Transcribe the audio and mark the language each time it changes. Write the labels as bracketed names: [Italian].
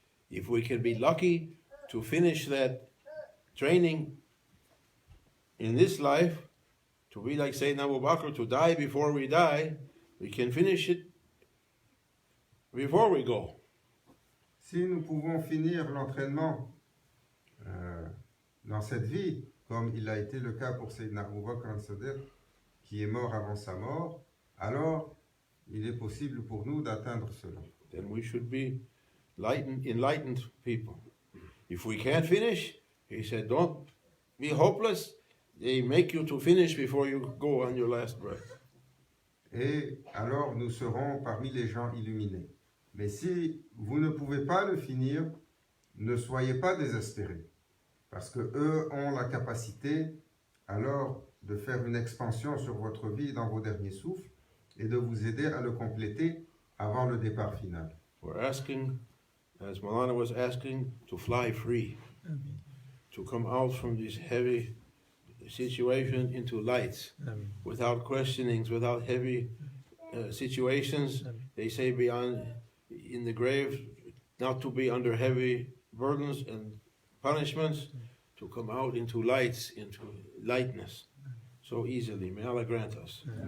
[English] If we can be lucky to finish that training in this life, to be like Sayyidina Abu Bakr, to die before we die, we can finish it before we go. [French] Si nous pouvons finir l'entraînement dans cette vie, comme il a été le cas pour Sayyidina Abu Bakr al-Siddiq, qui est mort avant sa mort, alors il est possible pour nous d'atteindre cela. [English] Then we should be enlightened people. If we can't finish, he said, don't be hopeless. They make you to finish before you go on your last breath. [French] Et alors nous serons parmi les gens illuminés. Mais si vous ne pouvez pas le finir, ne soyez pas désespérés, parce que eux ont la capacité alors de faire une expansion sur votre vie dans vos derniers souffles et de vous aider à le compléter avant le départ final. [English] We're asking, as Maulana was asking, to fly free, to come out from this heavy situation into lights, without questionings, without heavy situations. They say beyond in the grave, not to be under heavy burdens and punishments, to come out into lights, into lightness, so easily. May Allah grant us.